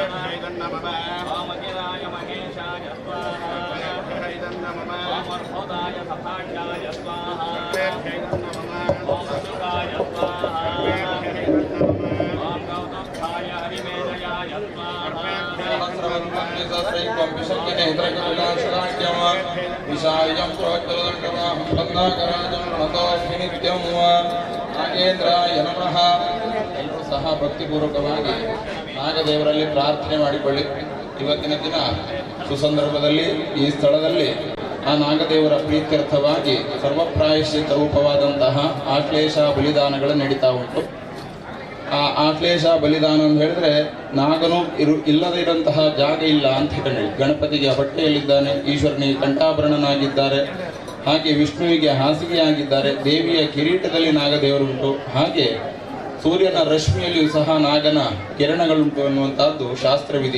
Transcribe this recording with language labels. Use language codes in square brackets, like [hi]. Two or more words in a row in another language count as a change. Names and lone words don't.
[sa] अगिराय महेशाय स्वाहा अर्भोदाय सभाषाय स्वाहा सुखाय स्वाहा गौतस्थाय हरिमेधयाय स्वाहा ನಾಗೇಂದ್ರಾಯ ನಮಃ. [kn] ಎಲ್ಲರೂ ಸಹ ಭಕ್ತಿಪೂರ್ವಕವಾಗಿ ನಾಗದೇವರಲ್ಲಿ ಪ್ರಾರ್ಥನೆ ಮಾಡಿಕೊಳ್ಳಿ. ಇವತ್ತಿನ ದಿನ ಸುಸಂದರ್ಭದಲ್ಲಿ ಈ ಸ್ಥಳದಲ್ಲಿ ಆ ನಾಗದೇವರ ಪ್ರೀತ್ಯರ್ಥವಾಗಿ ಸರ್ವಪ್ರಾಯಶ್ಚಿತ್ತ ರೂಪವಾದಂತಹ ಆಶ್ಲೇಷ ಬಲಿದಾನಗಳು ನಡೀತಾ ಉಂಟು. ಆ ಆಶ್ಲೇಷ ಬಲಿದಾನ ಅಂತ ಹೇಳಿದ್ರೆ ನಾಗನು ಇಲ್ಲದೇ ಇರುವಂತಹ ಜಾಗ ಇಲ್ಲ ಅಂತ ಹೇಳಿ, ಗಣಪತಿಗೆ ಹೊಟ್ಟೆಯಲ್ಲಿದ್ದಾನೆ, ಈಶ್ವರನಿಗೆ ಕಂಠಾಭರಣನಾಗಿದ್ದಾರೆ, ಹಾಗೆ ವಿಷ್ಣುವಿಗೆ ಹಾಸಿಗೆಯಾಗಿದ್ದಾರೆ, ದೇವಿಯ ಕಿರೀಟದಲ್ಲಿ ನಾಗದೇವರುಂಟು, ಹಾಗೆ ಸೂರ್ಯನ ರಶ್ಮಿಯಲ್ಲಿಯೂ ಸಹ ನಾಗನ ಕಿರಣಗಳುಂಟು ಎನ್ನುವಂತಹದ್ದು ಶಾಸ್ತ್ರವಿದೆ.